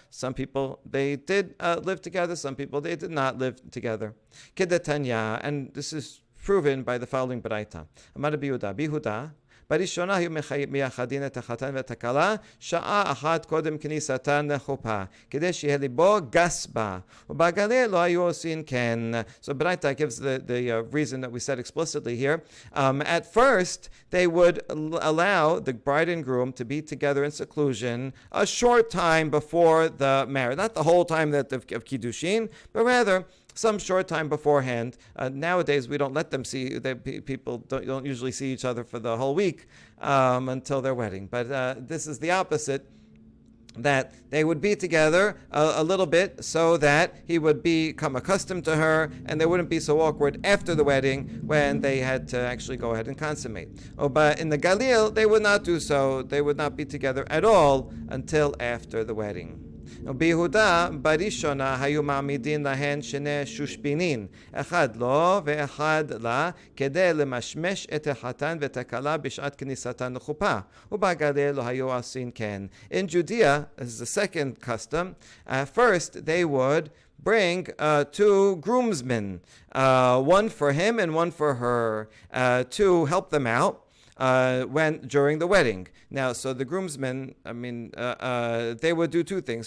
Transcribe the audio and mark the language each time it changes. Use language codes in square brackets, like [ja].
[en] Some people, they did live together. Some people, they did not live together. Kedatanya, and this is proven by the following Baraita. [he] Amar Bihuda, בראשונה היו מייחדין את החתן ואת הכלה שעה אחת קודם כניסתן לחופה, כדי שיהיה ליבו גס בה, ובגליל לא היו עושים כן. [en] So Braita gives the reason that we said explicitly here. At first, they would allow the bride and groom to be together in seclusion a short time before the marriage. Not the whole time of Kiddushin, but rather some short time beforehand. Nowadays, we don't let them see. People don't usually see each other for the whole week until their wedding. But this is the opposite, that they would be together a little bit so that he would become accustomed to her, and they wouldn't be so awkward after the wedding when they had to actually go ahead and consummate. But in the Galil, they would not do so. They would not be together at all until after the wedding. [he] ביהודה בראשונה היו מעמידין להן שני שושבינים, אחד לו ואחד לה, כדי למשמש את החתן ואת הכלה בשעת כניסתן לחופה, ובגליל לא היו עושים כן. [en] In Judea, this is the second custom, first they would bring two groomsmen, one for him and one for her, to help them out during the wedding. Now, so the groomsmen, they would do two things.